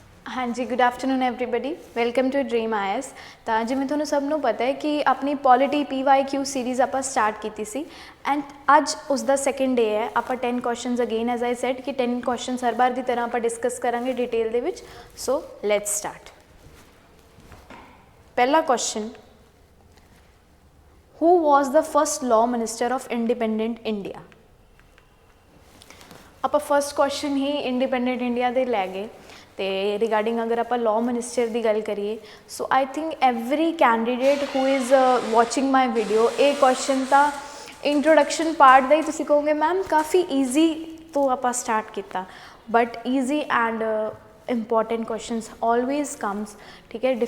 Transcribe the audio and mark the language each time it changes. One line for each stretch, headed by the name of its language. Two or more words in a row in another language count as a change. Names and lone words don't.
Punjabi: ਹਾਂ ਜੀ,
English: Good afternoon everybody, welcome to Dream IAS.
Punjabi: ਤਾਂ ਜਿਵੇਂ ਤੁਹਾਨੂੰ ਸਭ ਨੂੰ ਪਤਾ ਹੈ ਕਿ ਆਪਣੀ
English: polity PYQ series
Punjabi: ਆਪਾਂ ਸਟਾਰਟ ਕੀਤੀ ਸੀ ਐਂਡ ਅੱਜ ਉਸ ਦਾ
English: second day
Punjabi: ਹੈ। ਆਪਾਂ 10
English: questions again as I said
Punjabi: ਕਿ 10 ਕੁਐਸਚਨਸ ਹਰ ਵਾਰ ਦੀ ਤਰ੍ਹਾਂ ਆਪਾਂ ਡਿਸਕਸ ਕਰਾਂਗੇ ਡਿਟੇਲ ਦੇ ਵਿੱਚ।
English: so let's start.
Punjabi: ਪਹਿਲਾ ਕੁਐਸਚਨ,
English: who was the first law minister of independent India?
Punjabi: ਆਪਾਂ
English: first question
Punjabi: ਹੀ
English: independent India
Punjabi: ਦੇ ਲੈ ਗਏ ਤੇ ਰਿਗਾਰਡਿੰਗ ਅਗਰ ਆਪਾਂ
English: law minister
Punjabi: ਦੀ ਗੱਲ ਕਰੀਏ
English: so I think every candidate who is watching my video
Punjabi: ਇਹ ਕੁਐਸਚਨ ਤਾਂ
English: introduction part
Punjabi: ਦਾ ਹੀ ਤੁਸੀਂ ਕਹੋਗੇ ਮੈਮ ਕਾਫੀ ਈਜ਼ੀ ਤੋਂ ਆਪਾਂ ਸਟਾਰਟ ਕੀਤਾ,
English: but easy and important questions always comes,
Punjabi: ਠੀਕ ਹੈ।